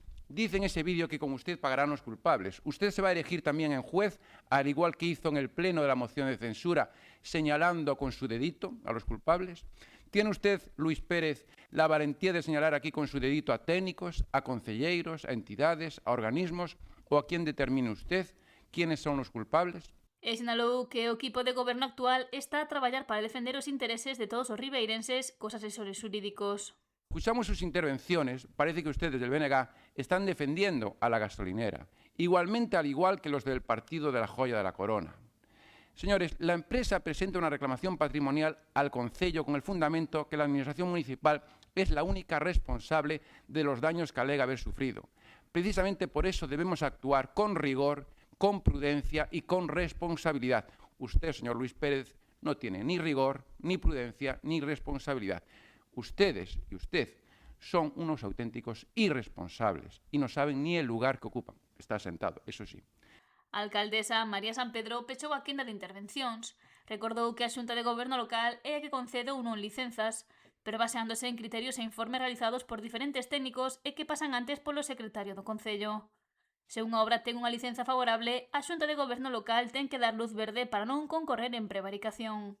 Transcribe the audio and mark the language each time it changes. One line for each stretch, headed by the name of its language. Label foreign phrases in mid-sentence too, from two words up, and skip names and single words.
Spanish: Dice en ese vídeo que con usted pagarán los culpables. Usted se va a erigir también en juez, al igual que hizo en el pleno de la moción de censura, señalando con su dedito a los culpables. ¿Tiene usted, Luis Pérez, la valentía de señalar aquí con su dedito a técnicos, a concelleiros, a entidades, a organismos, o a quién determine usted quiénes son los culpables?
Galician: E sinalou que o equipo de goberno actual está a traballar para defender os intereses de todos os ribeirenses cos asesores xurídicos.
Spanish: Escuchamos sus intervenciones, parece que ustedes del BNG están defendiendo a la gasolinera, igualmente al igual que los del Partido de la Joya de la Corona. Señores, la empresa presenta una reclamación patrimonial al Concello con el fundamento que la Administración Municipal es la única responsable de los daños que alega haber sufrido. Precisamente por eso debemos actuar con rigor, con prudencia y con responsabilidad. Usted, señor Luis Pérez, no tiene ni rigor, ni prudencia, ni responsabilidad. Ustedes y usted son unos auténticos irresponsables y no saben ni el lugar que ocupan. Está sentado, eso sí.
Galician: A alcaldesa María Sampedro pechou a quenda de intervencións. Recordou que a Xunta de Goberno local é a que concede ou non licenzas, pero baseándose en criterios e informes realizados por diferentes técnicos e que pasan antes polo secretario do Concello. Se unha obra ten unha licenza favorable, a Xunta de Goberno local ten que dar luz verde para non concorrer en prevaricación.